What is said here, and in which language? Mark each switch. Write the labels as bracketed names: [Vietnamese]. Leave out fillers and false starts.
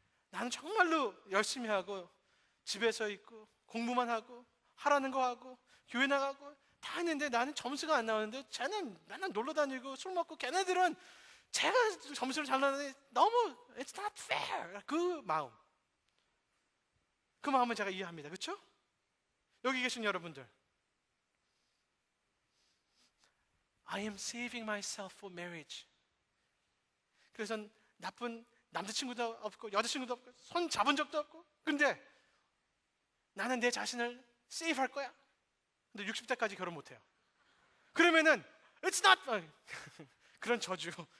[Korean] 나는 정말로 열심히 하고 집에서 있고 공부만 하고 하라는 거 하고 교회 나가고 다 했는데 나는 점수가 안 나오는데, 쟤는 맨날 놀러 다니고 술 먹고, 걔네들은 제가 점수를 잘 나는데 너무 [English] It's not fair. [Korean] 그 마음을 제가 이해합니다. 그렇죠? 여기 계신 여러분들, [English] I am saving myself for marriage. [Korean] 그래서 나쁜 남자친구도 없고 여자친구도 없고 손 잡은 적도 없고, 근데 나는 내 자신을 세이브 할 거야. 근데 60대까지 결혼 못해요. 그러면은 [English] It's not [Korean] 그런 저주.